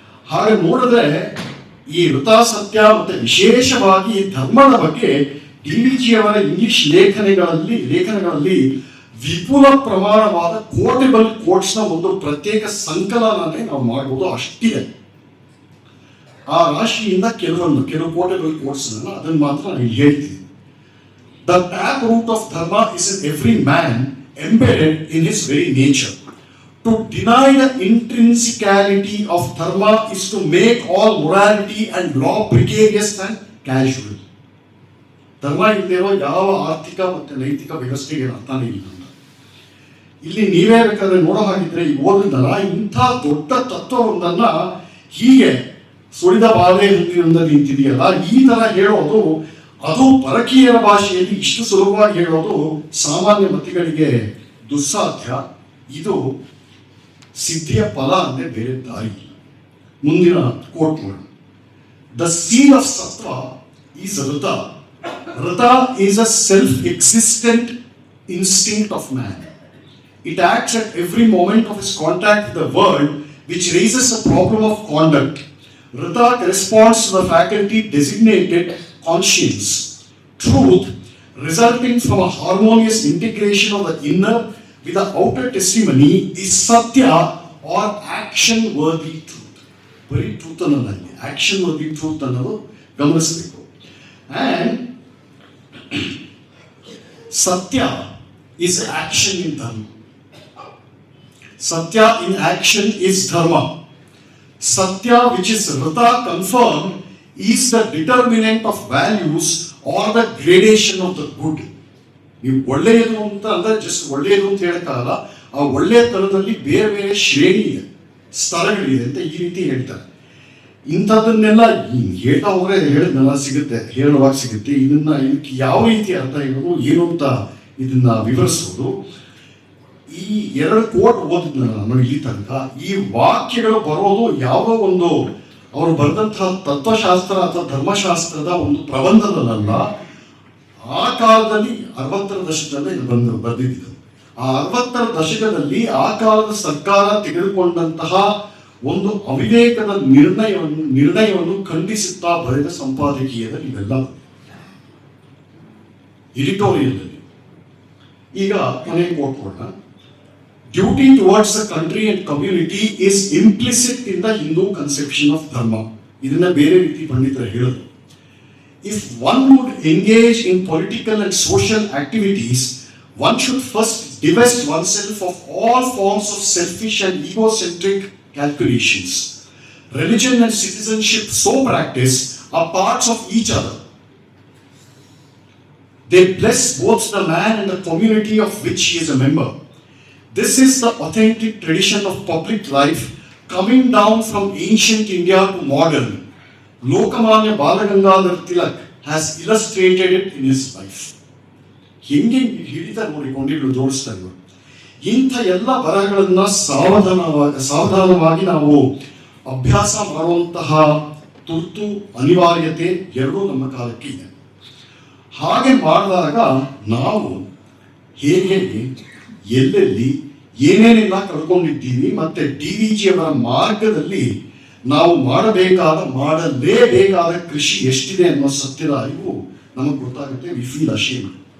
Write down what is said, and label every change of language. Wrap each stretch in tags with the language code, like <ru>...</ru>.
<kn>ಹಾಗೆ ನೋಡಿದ್ರೆ ಈ ಋತ, ಸತ್ಯ ಮತ್ತೆ ವಿಶೇಷವಾಗಿ ಧರ್ಮದ ಬಗ್ಗೆ DVG ಅವರ ಇಂಗ್ಲಿಷ್ ಲೇಖನಗಳಲ್ಲಿ ವಿಪುಲ ಪ್ರಮಾಣವಾದ ಕೋಟೆಬಲ್ ಕೋಟ್ಸ್ನ ಒಂದು ಪ್ರತ್ಯೇಕ ಸಂಕಲನನೇ ನಾವು ಮಾಡಬಹುದು, ಅಷ್ಟಿದೆ. ಆ ರಾಶಿಯಿಂದ ಕೆಲವು ಕೋಟೆಬಲ್ ಕೋಟ್ಸ್ ಅದನ್ನು ಮಾತ್ರ ನಾನು ಹೇಳ್ತೀನಿ.</kn> <en>The tap root of dharma is in every man embedded in his very nature. To deny the intrinsicality of dharma is to make all morality and law precarious and casual.</en> <kn>ಧರ್ಮ ಇಲ್ಲದಿರೋ ಯಾವ ಆರ್ಥಿಕ ಮತ್ತು ನೈತಿಕ ವ್ಯವಸ್ಥೆಗೆ ಅರ್ಥನೇ ಇಲ್ಲ. ಇಲ್ಲಿ ನೀವೇ ಬೇಕಾದ್ರೆ ನೋಡೋ ಹಾಗಿದ್ರೆ ಈ ಓದಿದ್ದಲ್ಲ, ಇಂಥ ದೊಡ್ಡ ತತ್ವವೊಂದನ್ನ ಹೀಗೆ ಸುಳಿದ ಬಾಧೆ ನಿಂತಿದೆಯಲ್ಲ, ಈ ತರ ಹೇಳೋದು, ಅದು ಪರಕೀಯರ ಭಾಷೆಯಲ್ಲಿ ಇಷ್ಟು ಸುಲಭವಾಗಿ ಹೇಳೋದು ಸಾಮಾನ್ಯ ಮತಿಗಳಿಗೆ ದುಸ್ಸಾಧ್ಯ. ಇದು ಸಿದ್ಧಿಯ ಫಲ ಅಂದ್ರೆ ಬೇರೆ ದಾರಿ. ಮುಂದಿನ ಕೋಟ್ ಮಾಡೋಣ.</kn> <en>The seal of sattva is rita. Rita is a self existent instinct of man. It acts at every moment of his contact with the world, which raises a problem of conduct. Rita corresponds to the faculty designated conscience. Truth, resulting from a harmonious integration of the inner with the outer testimony, is satya or action-worthy truth. Very truth</en> <kn>ಅನ್ನೋದು,</kn> <en>action-worthy truth</en> <kn>ಅನ್ನೋದು ಗಮನಿಸಬೇಕು.</kn> <en>And satya is action in dharma. Satya in action is dharma. Satya, which is Rita confirmed, is the determinant of values or the gradation of the good.</en> <kn>ನೀವು ಒಳ್ಳೆಯದು ಅಂತ ಅಂದ್ರೆ just ಒಳ್ಳೆಯದು ಅಂತ ಹೇಳಕ್ಕಾಗಲ್ಲ, ಆ ಒಳ್ಳೆಯ ತನದಲ್ಲಿ ಬೇರೆ ಬೇರೆ ಶ್ರೇಣಿ ಇದೆ, ಸ್ತರಗಳಿದೆ ಅಂತ ಈ ರೀತಿ ಹೇಳ್ತಾರೆ. ಇಂಥದ್ದನ್ನೆಲ್ಲ ಹೇಳ್ತಾ ಹೋದ್ರೆ ಹೇಳಿದ್ನೆಲ್ಲ ಸಿಗುತ್ತೆ, ಹೇಳುವಾಗ ಸಿಗುತ್ತೆ. ಇದಕ್ಕೆ ಯಾವ ರೀತಿ ಅರ್ಥ ಇರೋದು ಏನು ಅಂತ ಇದನ್ನ ವಿವರಿಸೋದು. ಈ 2 ಕೋಟ್ ಓದಿದ್ನ ನಾನು ಇಲ್ಲಿ ತನಕ. ಈ ವಾಕ್ಯಗಳು ಬರೋದು ಯಾವುದೋ ಒಂದು ಅವರು ಬರೆದಂತಹ ತತ್ವಶಾಸ್ತ್ರ ಅಥವಾ ಧರ್ಮಶಾಸ್ತ್ರದ ಒಂದು ಪ್ರಬಂಧದಲ್ಲ. ಆ ಕಾಲದಲ್ಲಿ 60ರ ದಶಕದಲ್ಲೇ ಇದು ಬರೆದಿದ್ದು. ಆ 60ರ ದಶಕದಲ್ಲಿ ಆ ಕಾಲದ ಸರ್ಕಾರ ತೆಗೆದುಕೊಂಡಂತಹ ಒಂದು ಅವಿವೇಕದ ನಿರ್ಣಯವನ್ನು ಖಂಡಿಸುತ್ತಾ ಬರೆದ ಸಂಪಾದಕೀಯದಲ್ಲಿ ಇವೆಲ್ಲ ಎಡಿಟೋರಿಯಲ್ ಅಲ್ಲಿ. ಈಗ ಕೊನೆ ಕೋಟ್ ಕೊಡೋಣ.</kn> <en>Duty towards the country and community is implicit in the Hindu conception of dharma.</en> <kn>ಇದನ್ನ ಬೇರೆ ರೀತಿ ಪಂಡಿತರು ಹೇಳೋದು.</kn> <en>If one would engage in political and social activities, one should first divest oneself of all forms of selfish and egocentric calculations. Religion and citizenship so practiced are parts of each other. They bless both the man and the community of which he is a member. This is the authentic tradition of public life coming down from ancient India to modern. Lokamanya Balagangadhar Tilak has illustrated it in his life.</en> <kn>ಹೆಂಗೆ ಹಿಡಿತ ನೋಡಿಕೊಂಡು ಜೋಡಿಸ್ತಾ ಇದ್ರು. ಇಂಥ ಎಲ್ಲ ಬರಹಗಳನ್ನ ಸಾವಧಾನವಾಗಿ ನಾವು ಅಭ್ಯಾಸ ಮಾಡುವಂತಹ ತುರ್ತು ಅನಿವಾರ್ಯತೆ ಎರಡೂ ನಮ್ಮ ಕಾಲಕ್ಕೆ ಇದೆ. ಹಾಗೆ ಮಾಡಿದಾಗ ನಾವು ಹೇಗೆ ಎಲ್ಲೆಲ್ಲಿ ಏನೇನೆಲ್ಲ ಕಳ್ಕೊಂಡಿದ್ದೀವಿ, ಮತ್ತೆ DVG ಅವರ ಮಾರ್ಗದಲ್ಲಿ ನಾವು ಮಾಡಲೇಬೇಕಾದ ಕೃಷಿ ಎಷ್ಟಿದೆ ಅನ್ನೋ ಸತ್ಯದ ಅರಿವು ನಮಗೆ ಗೊತ್ತಾಗುತ್ತೆ.</kn> <en>We feel ashamed.</en>